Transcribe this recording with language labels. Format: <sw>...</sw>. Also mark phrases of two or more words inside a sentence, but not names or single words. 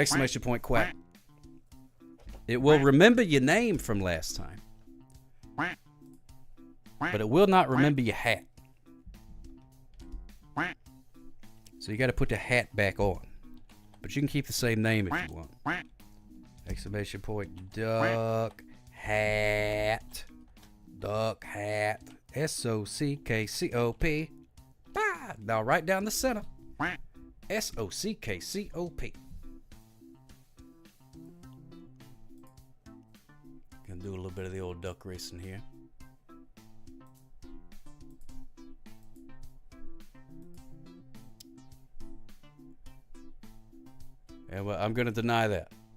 <en>Exclamation point quack. It will remember your name from last time, but it will not remember your hat. So you got to put the hat back on, but you can keep the same name if you want. Exclamation point duck hat. Duck hat. S-O-C-K-C-O-P. Bah! Now right down the center. S-O-C-K-C-O-P. Gonna do a little bit of the old duck racing here. And well, I'm gonna deny that.</en>